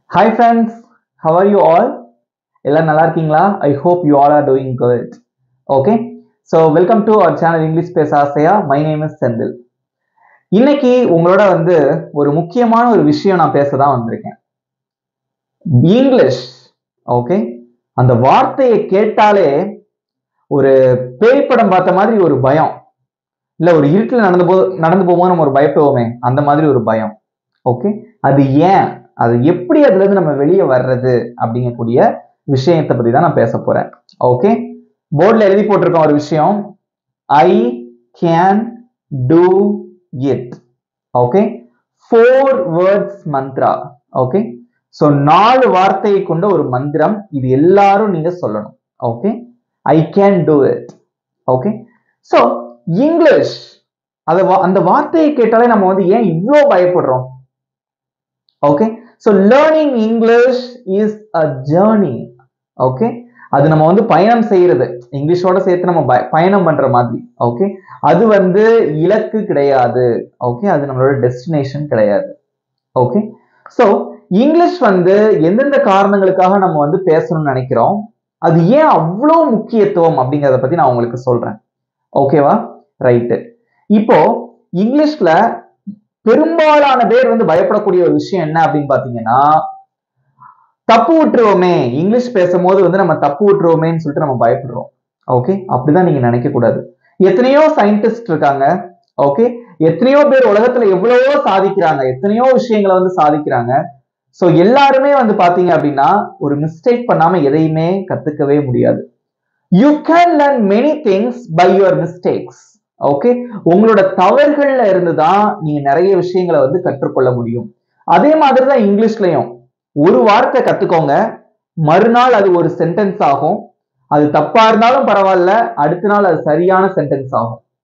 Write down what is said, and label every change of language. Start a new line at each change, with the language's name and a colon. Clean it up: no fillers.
English: Hi friends, how are you all?
Tamil: எல்லாம் நல்லா இருக்கீங்களா?
English: I hope you all are doing good. Okay, so welcome to our channel English பேச ஆசையா. My name is Senthil.
Tamil: இன்னைக்கு உங்களோட ஒரு முக்கியமான ஒரு விஷயம் நான் பேச தான் வந்திருக்கேன். இங்கிலீஷ். ஓகே, அந்த வார்த்தையை கேட்டாலே ஒரு பேய் படம் பார்த்த மாதிரி ஒரு பயம். இல்ல ஒரு இருட்டில் நடந்து போகும்போது நம்ம ஒரு பயப்படுவோமே, அந்த மாதிரி ஒரு பயம். ஓகே, அது ஏன், அது எப்படி அதுல இருந்து நம்ம வெளியே வர்றது அப்படிங்கக்கூடிய விஷயத்தை பத்தி தான் நான் பேச போறேன். ஓகே, போர்ட்ல எழுதி போட்டிருக்கோம் ஒரு விஷயம்,
English: I can do it.
Tamil: Okay, 4 words Mantra. Okay, so 4 வார்த்தையை கொண்ட ஒரு மந்திரம், இது எல்லாரும் நீங்க சொல்லணும். Okay,
English: I can do it.
Tamil: Okay, so English, அந்த வார்த்தையை கேட்டாலே நம்ம ஏன் இவ்வளோ பயப்படுறோம்?
English: Okay, so learning English is a journey.
Tamil: Okay, அது நம்ம பயணம் செய்யறது, இங்கிலீஷோட சேர்த்து நம்ம பயணம் பண்ற மாதிரி. ஓகே, அது இலக்கு கிடையாது. ஓகே, அது நம்மளோட டெஸ்டினேஷன் கிடையாது. ஓகே, சோ இங்கிலீஷ் எந்தெந்த காரணங்களுக்காக நம்ம பேசணும்னு நினைக்கிறோம், அது ஏன் அவ்வளோ முக்கியத்துவம் அப்படிங்கறத பத்தி நான் உங்களுக்கு சொல்றேன். ஓகேவா? ரைட்டு. இப்போ இங்கிலீஷ்ல பெரும்பாலான பேர் பயப்படக்கூடிய ஒரு விஷயம் என்ன அப்படின்னு பாத்தீங்கன்னா, தப்பு விட்டுருவோமே, இங்கிலீஷ் பேசும்போது நம்ம தப்பு விட்டுருவோமேன்னு சொல்லிட்டு நம்ம பயப்படுறோம். ஓகே, அப்படிதான் நீங்க நினைக்க கூடாது. எத்தனையோ சயின்டிஸ்ட் இருக்காங்க. ஓகே, எத்தனையோ பேர் உலகத்துல எவ்வளவோ சாதிக்கிறாங்க, எத்தனையோ விஷயங்களை சாதிக்கிறாங்க. சோ எல்லாருமே பாத்தீங்க அப்படின்னா ஒரு மிஸ்டேக் பண்ணாம எதையுமே கத்துக்கவே முடியாது.
English: You can learn many things by your mistakes.
Tamil: Okay, உங்களோட தவறுகள்ல இருந்துதான் நீங்க நிறைய விஷயங்களை கற்றுக்கொள்ள முடியும். அதே மாதிரிதான் இங்கிலீஷ்லயும் ஒரு வார்த்தை கத்துக்கோங்க, மறுநாள் அது ஒரு சென்டென்ஸ் ஆகும். அது தப்பா இருந்தாலும் பரவாயில்ல, அடுத்த நாள் அது சரியான சென்டென்ஸ் ஆகும்.